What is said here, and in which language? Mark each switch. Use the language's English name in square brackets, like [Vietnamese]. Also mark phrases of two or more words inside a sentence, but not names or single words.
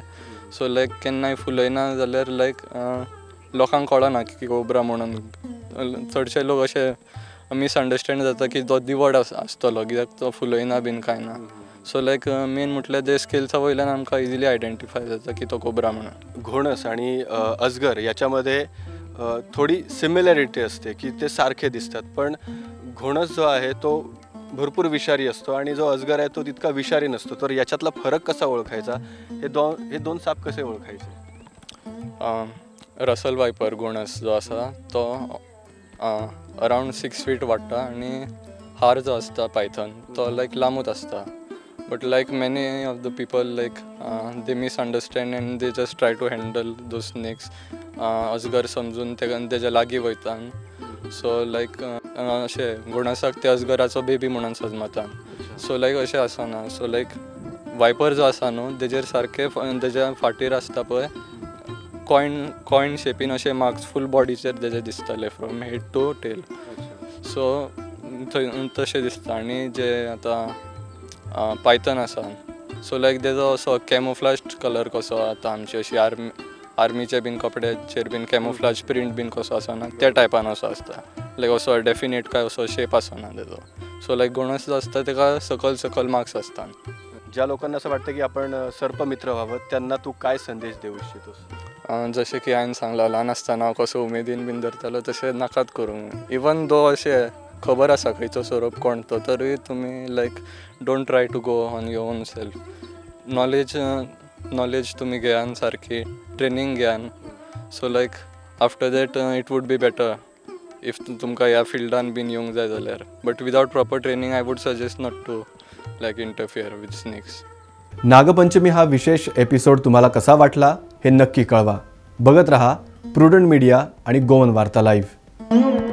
[English] so like [Konkani] केन्नाय फुलयना जाल्यार लायक लोकांक कळना की कोब्रा म्हणून. चडशे लोक अशे मिसअंडरस्टँड जाता की तो दिवड आसतलो कित्याक तो फुलयना बीन कांय ना. [English] so like [Konkani] मेन म्हटल्यार ते स्केल्सा वयल्यान आमकां [English] easily identify [Konkani] जाता की तो कोब्रा म्हणून. [Marathi] घोणस आणि अजगर याच्यामध्ये थोडी सिमिलॅरिटी असते की ते सारखे दिसतात. पण घोणस जो आहे तो भरपूर विषारी असतो आणि जो अजगर आहे तो तितका विषारी नसतो. तर याच्यातला फरक कसा ओळखायचा? हे दोन साप कसे ओळखायचे? [Konkani] रसल वायपर घोणस जो आसा तो अरावंड 6 फीट वाडटा आनी हार जो आसता पायथन तो लायक लांबूच आसता. [English] but like many of the people like they misunderstand and they just try to handle those snakes. [Konkani] अजगर समजून तेच्या लागीं वयतात. [English] so like [Konkani] अशें घोणसाक ते अजगराचो बेबी म्हणून समजतात. [English] so like [Konkani] अशें आसना. [English] so like [Konkani] वायपर जो आसा न्हू तेजेर सारके तेज्या फाटीर आसता पळय कॉइन शेपीन अशे मार्क्स फूल बॉडीचेर तेजे दिसताले [English] from head to tail. [Konkani] सो तशें दिसता. आनी जे आतां पायथन आसा [English] so like [Konkani] तेजो असो [English] camouflage colour [Konkani] कसो आतां आमची अशी आर्मीचे बीन कपड्याचेर बीन [English] camouflage print [Konkani] बीन कसो आसना त्या टायपान असो आसता. लायक असो डेफिनेट काय असो शेप आसना तेजो. [English] so like [Konkani] घोणस जो आसता तेका सकल मार्क्स आसता. [Marathi] ज्या लोकांना असं वाटतं की आपण सर्पमित्र व्हावं त्यांना तू काय संदेश देऊ इच्छितोस? [Konkani] जशें की हांवें सांगलां ल्हान आसतना हांव कसो उमेदीन बीन धरतालो तशें नाकात करूंक. [English] even though [Konkani] अशें खबर आसा खंयचो सोरोप कोण तो तरी तुमी लायक [English] don't try to go on your own self. [Konkani] नॉलेज तुमी घेयान सारकी ट्रेनींग घेयान. [English] so like after that it would be better if [Konkani] तुमकां ह्या फिल्डान बीन येवंक जाय जाल्यार. [English] but without proper training I would suggest not to like interfere with snakes. [Marathi] नागपंचमी हा विशेष एपिसोड तुम्हाला कसा वाटला हे नक्की कळवा. बघत रहा प्रुडंट मीडिया आणि गोवन वार्ता लाईव्ह.